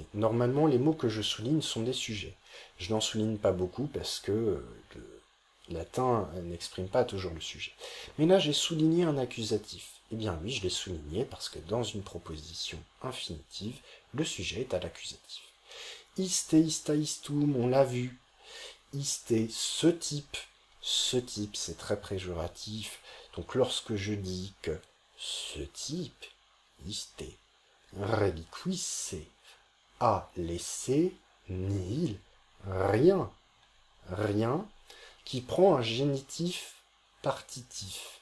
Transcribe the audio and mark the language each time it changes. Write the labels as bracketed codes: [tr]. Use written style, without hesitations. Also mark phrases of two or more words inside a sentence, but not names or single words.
[fr] Normalement, les mots que je souligne sont des sujets. Je n'en souligne pas beaucoup parce que le latin n'exprime pas toujours le sujet. Mais là, j'ai souligné un accusatif. Eh bien oui, je l'ai souligné parce que dans une proposition infinitive, le sujet est à l'accusatif. [la] Iste, ista, istum, [fr] on l'a vu. Iste, ce type, c'est très péjoratif. Donc lorsque je dis que ce type, iste, reliquisse, a laissé, nihil, rien, qui prend un génitif partitif.